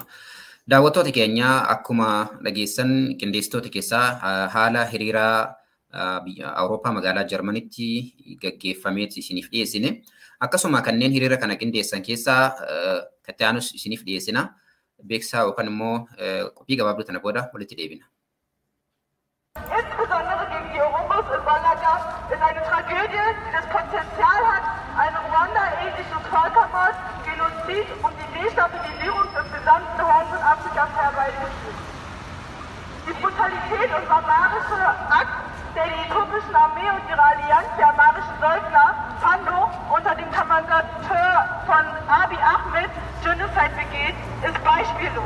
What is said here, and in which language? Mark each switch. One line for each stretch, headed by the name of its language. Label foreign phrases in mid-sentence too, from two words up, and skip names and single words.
Oromo: Daawwattoota keenya akkuma dhageessan qindeessitoota keessaa haala hiriiraa biyya Awurooppaa magaalaa Jarmanitti gaggeeffamee isiniif dhiyeessine. Akkasuma kanneen hiriira kana qindeessan keessaa kattaanus isiniif dhiyeessina. Beeksisaa yookaan immoo qophii gabaabduu tana booda walitti deebina.
German: Insbesondere gegen die Oromos in Malaga ist eine Tragödie, die das Potenzial hat, einen Ruanda-ähnlichen Völkermord, Genozid und die Destabilisierung des gesamten Horns von Afrika herbeizuführen. Die Brutalität und barbarische Akt der äthiopischen Armee und ihrer Allianz der amarischen Söldner Fano unter dem Kommandateur von Abiy Ahmed Genocide begeht, ist beispiellos.